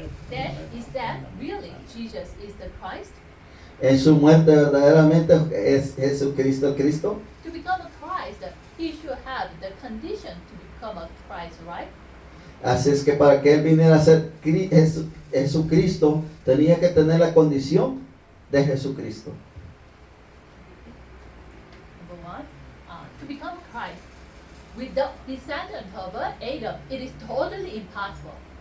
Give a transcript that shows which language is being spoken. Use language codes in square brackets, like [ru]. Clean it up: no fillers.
[en] Then is that really Jesus is the Christ? [es] En su muerte verdaderamente es Jesucristo el Cristo. [en] To become a Christ, he should have the condition to become a Christ, right? [es] Así es que para que él viniera a ser Jesucristo, tenía que tener la condición de Jesucristo. [en] Number one, to become Christ, with the descendant of Adam, it is totally impossible.